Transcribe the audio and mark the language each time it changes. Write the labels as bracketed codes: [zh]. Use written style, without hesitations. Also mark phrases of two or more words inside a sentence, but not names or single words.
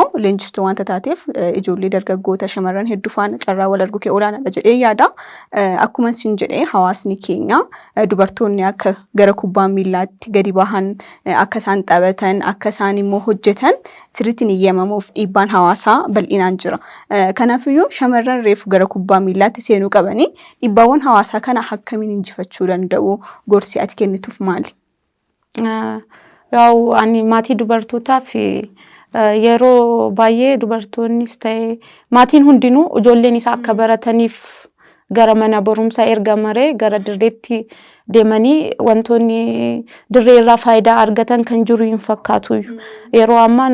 [om] leenjistuu wanta taateef ijoollee dargaggoota shamarran hedduu faana carraa wal arguu kee olaanaadha jedhee yaada akkuma isin jedhee hawaasni keenya dubartoonni akka gara kubbaa miilaatti gadi bahan akka isaan taphatan akka isaan immoo hojjetan sirriitti ni eeyyamamuuf dhiibbaan hawaasaa bal'inaan jira kanaaf iyyuu shamarran reefu gara kubbaa miilaatti seenuu qabanii dhiibbaawwan hawaasaa kana akkamiin injifachuu danda'u gorsi ati kennituuf maali ያው አኒ ማቲ ዱበርቶታፍ yeroo baay'ee dubartoonnis ta'e maatiin hundinuu ijoolleen isaa akka barataniif gara mana barumsaa erga maree gara dirreetti deemanii wantoonni dirreerraa faayidaa argatan kan jiru hin fakkaatu yeroo ammaa